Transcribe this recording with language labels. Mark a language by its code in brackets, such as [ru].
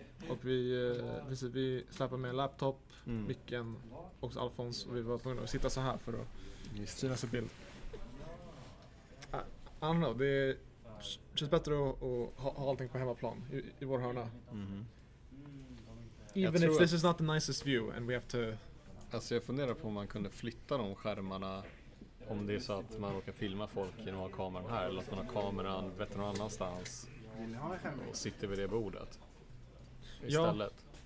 [sv] Och vi släppade med en laptop, micken och Alfons, och vi var tvungna att sitta så här för att synas i bild. [en] I don't know, [sv] det känns bättre att ha allting på hemmaplan i vår hörna. [en] Even if this is not the nicest view and we have to... [sv] Alltså jag funderar på om man kunde flytta de skärmarna, om det är så att man råkar filma folk genom att ha kameran här, eller att man har kameran vet någon annanstans och sitter vid det bordet istället.